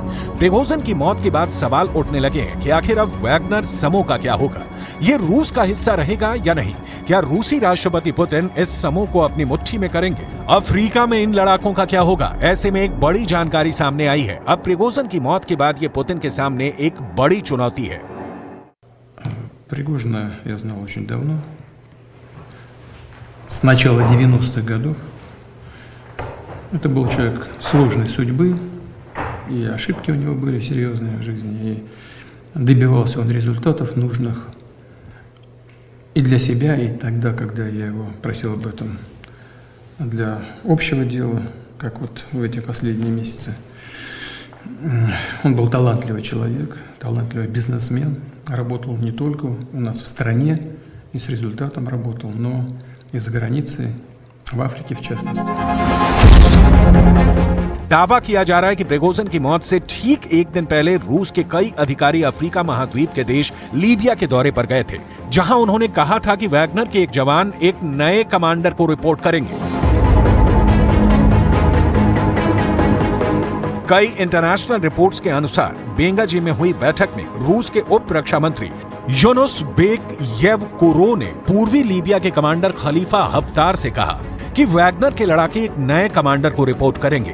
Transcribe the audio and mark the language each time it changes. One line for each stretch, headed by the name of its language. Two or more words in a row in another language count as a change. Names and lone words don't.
Hindi: प्रिगोजिन की मौत के बाद सवाल उठने लगे हैं कि आखिर अब वैगनर समूह का क्या होगा? ये रूस का हिस्सा रहेगा या नहीं? क्या रूसी राष्ट्रपति पुतिन इस समूह को अपनी मुट्ठी में करेंगे? अफ्रीका में इन लड़ाकों का क्या होगा? ऐसे में एक बड़ी जानकारी सामने आई है। अब प्रिगोजिन की मौत के बाद ये पुतिन के सामने एक बड़ी चुनौती है।
Russian: Пригожина я знал очень давно, с начала 90-х годов. Это был человек сложной судьбы, и ошибки у него были серьезные в жизни, и добивался он результатов нужных и для себя, и тогда, когда я его просил об этом для общего дела, как вот в эти последние месяцы. Он был талантливый человек, талантливый бизнесмен, работал не только у нас в стране и с результатом работал, но и за границей, в Африке в частности.
Hindi: दावा किया जा रहा है कि प्रिगोजिन की मौत से ठीक एक दिन पहले रूस के कई अधिकारी अफ्रीका महाद्वीप के देश लीबिया के दौरे पर गए थे, जहां उन्होंने कहा था कि वैगनर के एक जवान एक नए कमांडर को रिपोर्ट करेंगे। कई इंटरनेशनल रिपोर्ट्स के अनुसार बेंगाजी में हुई बैठक में रूस के उप रक्षा मंत्री यूनुस बेक येवकुरो ने पूर्वी लीबिया के कमांडर खलीफा हफ्तार से कहा कि वैगनर के लड़ाके एक नए कमांडर को रिपोर्ट करेंगे।